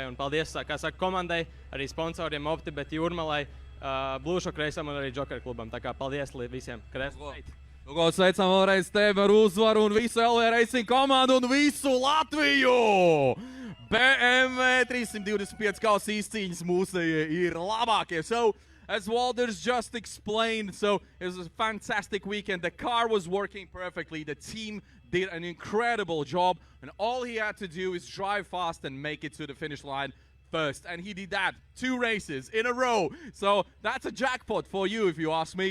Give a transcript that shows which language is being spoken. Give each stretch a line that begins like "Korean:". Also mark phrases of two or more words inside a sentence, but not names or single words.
Latvian: Un paldies, kā saka, komandai, arī sponsoriem Optibet, Jūrmalai, Blūšok reisam un arī Joker klubam. Tā kā paldies visiem, ka esat šeit. Lūko, sveicam vēlreiz tevi ar uzvaru un visu LV Racing komandu un visu Latviju! BMW 325 kausa izcīņas mūsējie ir labākie.
English: So, as Walter's just explained, so it was a fantastic weekend. The car was working perfectly. The team did an incredible job. And all he had to do is drive fast and make it to the finish line. first, and he did that 2 races in a row. So that's a jackpot for you, if you ask me.